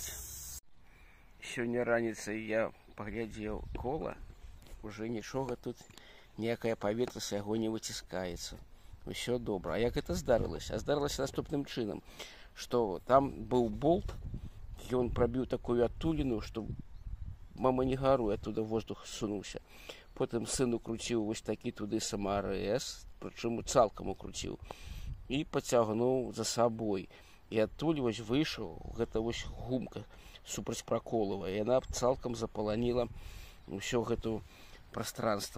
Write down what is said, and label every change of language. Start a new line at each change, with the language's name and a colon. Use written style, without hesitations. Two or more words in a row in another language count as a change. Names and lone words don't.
Belarusian: Сёння раніцай я паглядзеў кола, уже нічога тут, ніякае паветра з яго не выціскаецца. Усё добра. А як гэта здарылася? А здарылася наступным чынам, што там быў болт, ён прабіў такую адтуліну, што мама не гаруй,
Russian: оттуда воздух
Belarusian: сунуўся. Потым сын укруціў вось такі туды самарэз, прычым цалкам укруціў, і пацягнуў за сабой. І адтуль вось выйшаў гэта вось гумка супрацьпраколавая. Яна цалкам запаланіла ўсё гэта пространство.